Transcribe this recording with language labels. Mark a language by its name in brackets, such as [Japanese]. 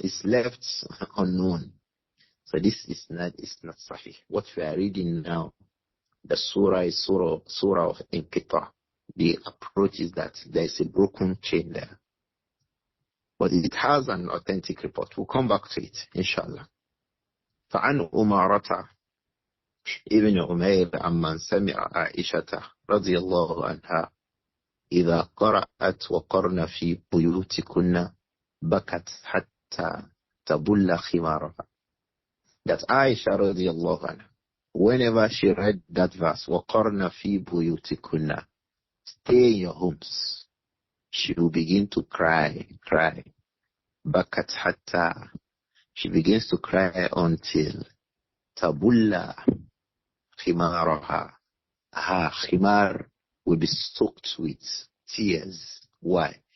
[English] It's left unknown. So this isnad is not sahih. What we are reading now, the surah is surah of Inqita. The approach is that there is a broken chain there. But it has an authentic report. We'll come back to it, inshallah. [Arabic] فَعَنْ أُمَارَةَ ابن عمير عمن سمع عائشة رضي الله عنها إذا قرأت وقرن في بيوتكن بكت حتى تبل خمارها. [English] That Aisha [Arabic] رضي الله عنها, [English] whenever she read that verse, [Arabic] وقرن في بيوتكن, [English] stay in your homes, she will begin to cry. Bakat hatta, she begins to cry until tabulla khimaraha, her khimar will be soaked with tears. Why?